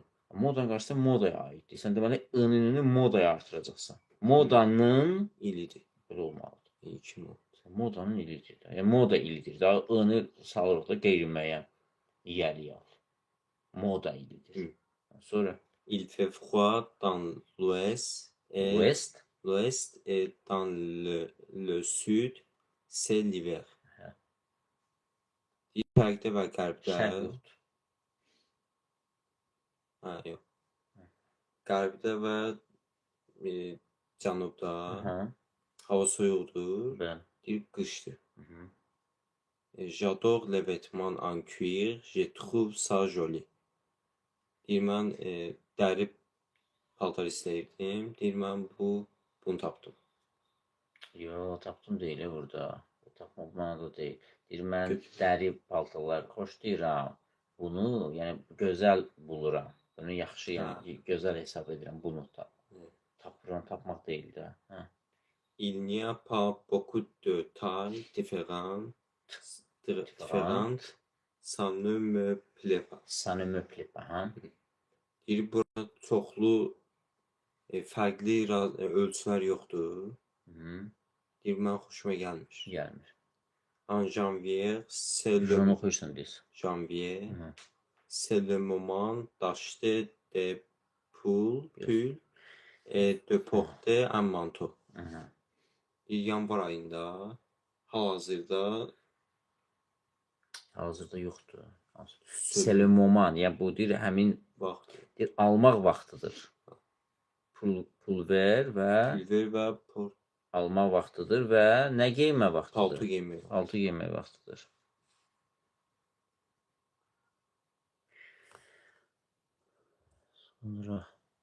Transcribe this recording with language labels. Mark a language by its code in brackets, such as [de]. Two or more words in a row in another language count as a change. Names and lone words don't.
[az] Modanın qarşısında modaya aiddir. Sən deməli, ı-nı modaya artıracaqsan. Modanın ilidir. Belə olmalıdır. 2016. Modanın ilidir. Yəni, moda ilidir. Daha ı-nı salırıq da qeyri-müəyyən yəli al. Moda ilidir. Sonra? [fr] Il fait froid dans l'ouest et dans le sud, c'est l'hiver. [az] Şərqdə və qərbdə. Şərq yoxdur. Hə, yox. Qərbdə və cənubda hava soyuqdur. Deyir, qışdır. [fr] J'adore les vêtements en cuir, je trouve ça joli. [az] Deyir, mən dəri paltar istəyirdim. Deyir, mən bunu tapdım. Yox, tapdım deyil burada. Tapmaq mənada deyil. Deyir, mən dəri paltarlar xoşlayıram. Bunu, yəni gözəl buluram. Bunu yaxşı, yəni gözəl hesab edirəm. Bunu tapıram, tapmaq deyil də. [fr] Il n'y a pas beaucoup de tailles différentes. Ça ne me plaît pas. Ça ne me plaît pas, [az] hə? Deyir, burada çoxlu fərqli ölçülər yoxdur. Deyir, mən xoşuma gəlmir. Gəlmir. [fr] En janvier, c'est [az] Jonu oxuyursan deyirsən. [fr] Janvier, c'est le moment d'acheter des pulls et de porter un manteau. [az] Yanvar ayında, hal-hazırda yoxdur. [fr] C'est le moment, [az] yəni bu deyir, həmin vaxtdır. Almaq vaxtıdır. Pul ver və almaq vaxtıdır və nə geyinmə vaxtıdır? Palto geyinmə vaxtıdır. Sonra